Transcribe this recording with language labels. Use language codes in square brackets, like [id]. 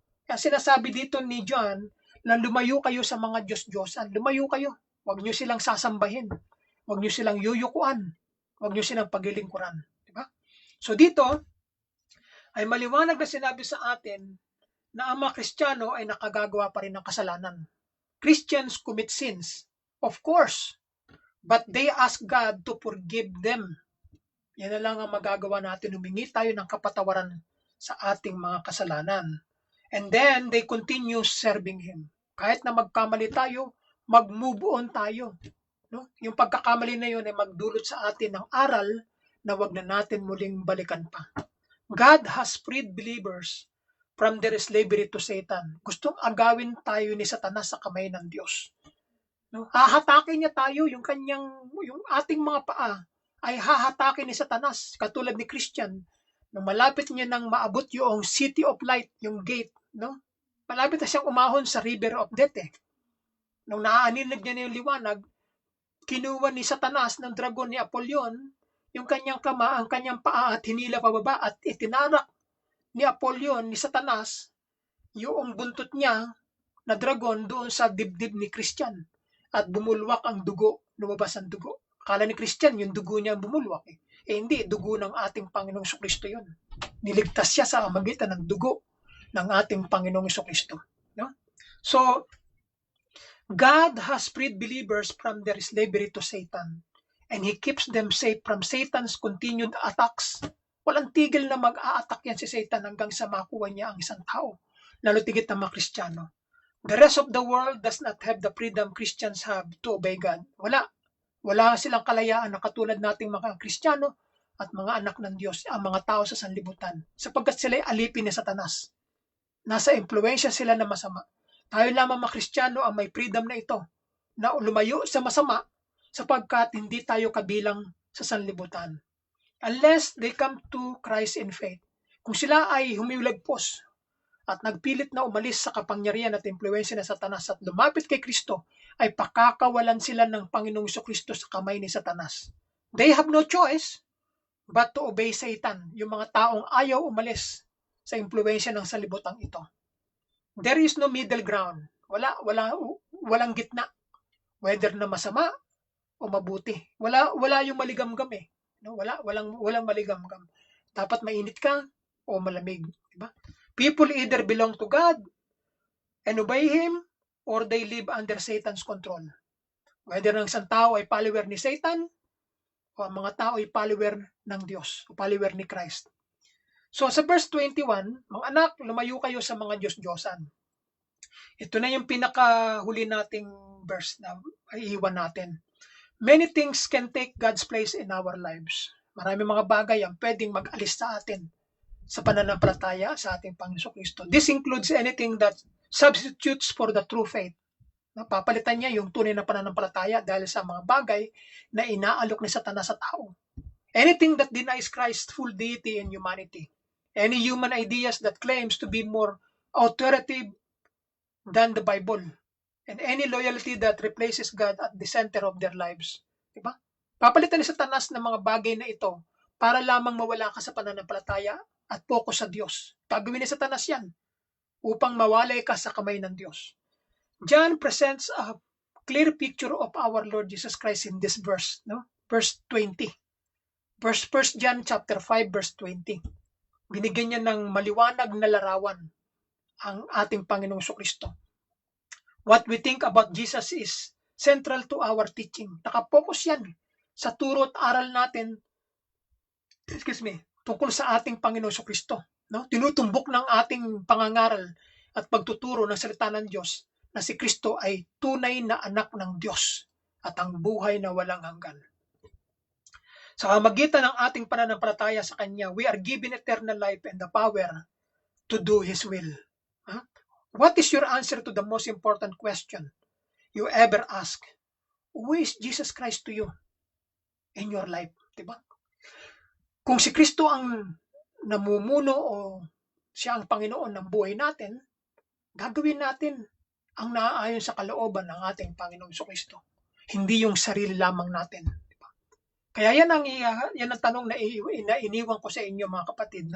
[tl] Kaya sinasabi dito ni John na lumayo kayo sa mga Diyos-Diyosan. Lumayo kayo. Huwag nyo silang sasambahin. Huwag nyo silang yuyukuan. Huwag nyo silang paglilingkuran. Diba? So dito, ay maliwanag na sinabi sa atin na ang mga Kristiyano ay nakagagawa pa rin ng kasalanan. [en] Christians commit sins, of course, but they ask God to forgive them. [tl] Yan na lang ang magagawa natin, humingi tayo ng kapatawaran sa ating mga kasalanan. [en] And then, they continue serving Him. [tl] Kahit na magkamali tayo, mag-move on tayo. No? Yung pagkakamali na yun ay magdulot sa atin ng aral na wag na natin muling balikan pa. [en] God has freed believers from their slavery to Satan. [tl] Gustong agawin tayo ni Satanas sa kamay ng Diyos. No? Hahatakin niya tayo, yung ating mga paa ay hahatakin ni Satanas, katulad ni Christian. Nung malapit niya nang maabot yung city of light, yung gate, no? Malapit na siyang umahon sa river of death. Nung naaaninag niya na yung liwanag, kinuha ni Satanas ng dragon ni Apollyon yung kanyang kama, ang kanyang paa at hinila pababa at itinarak ni Apollyon, ni Satanas, yung buntot niya na dragon doon sa dibdib ni Christian at bumulwak ang dugo, lumabas ang dugo. Akala ni Christian, yung dugo niya ang bumulwak. Hindi, dugo ng ating Panginoong Kristo yun. Niligtas siya sa magitan ng dugo ng ating Panginoong Kristo. No? [en] So, God has freed believers from their slavery to Satan. And He keeps them safe from Satan's continued attacks. [tl] Walang tigil na mag-a-attack yan si Satan hanggang sa makuha niya ang isang tao, lalo tigit na mga Kristiyano. [en] The rest of the world does not have the freedom Christians have to obey God. [tl] Wala silang kalayaan na katulad nating mga Kristiyano at mga anak ng Diyos, ang mga tao sa sanlibutan, sapagkat sila ay alipin ni Satanas. Nasa impluensya sila na masama. Tayo lamang mga Kristiyano ang may freedom na ito, na lumayo sa masama, sapagkat hindi tayo kabilang sa sanlibutan. [en] Unless they come to Christ in faith. [tl] Kung sila ay humiwalagpos at nagpilit na umalis sa kapangyarihan at impluensya ng Satanas at lumapit kay Kristo, ay pakakawalan sila ng Panginoong Kristo sa kamay ni Satanas. [en] They have no choice but to obey Satan, [tl] yung mga taong ayaw umalis sa impluensya ng sanlibutan ito. [en] There is no middle ground. [tl] Walang gitna. Whether na masama o mabuti. Wala yung maligamgam No, walang maligamgam. Dapat mainit ka o malamig, diba? [en] People either belong to God and obey Him or they live under Satan's control. [tl] Whether ang isang tao ay follower ni Satan o ang mga tao ay follower ng Diyos o follower ni Christ. So sa verse 21, mga anak, lumayo kayo sa mga Diyos-Diyosan. Ito na yung pinakahuli nating verse na iiwan natin. [en] Many things can take God's place in our lives. [tl] Maraming mga bagay ang pwedeng mag-alis sa atin sa pananampalataya sa ating Panginoon Kristo. [en] This includes anything that substitutes for the true faith. [tl] Papalitan niya yung tunay na pananampalataya dahil sa mga bagay na inaalok ni Satanas sa tao. [en] Anything that denies Christ's full deity and humanity. Any human ideas that claims to be more authoritative than the Bible. And any loyalty that replaces God at the center of their lives. [tl] Diba? Papalitan ni Satanas ng mga bagay na ito para lamang mawala ka sa pananampalataya at focus sa Diyos. Gagawin ni Satanas yan upang mawalay ka sa kamay ng Diyos. [en] John presents a clear picture of our Lord Jesus Christ in this verse, no? Verse 20. 1 John chapter 5 verse 20. [tl] Binigyan niya ng maliwanag na larawan ang ating Panginoong Kristo. [en] What we think about Jesus is central to our teaching. [tl] Nakapokus yan sa turo at aral natin, tungkol sa ating Panginoong Kristo. No? Tinutumbok ng ating pangangaral at pagtuturo ng salita ng Diyos na si Kristo ay tunay na anak ng Diyos at ang buhay na walang hanggan. Sa pamamagitan ng ating pananampalataya sa Kanya, [en] we are given eternal life and the power to do His will. Huh? What is your answer to the most important question you ever ask? Who is Jesus Christ to you in your life? [tl] Diba? Kung si Kristo ang namumuno o siya ang Panginoon ng buhay natin, gagawin natin ang naaayon sa kalooban ng ating Panginoong Kristo. Hindi yung sarili lamang natin. Diba? Kaya yan ang tanong na iniwan ko sa inyo mga kapatid.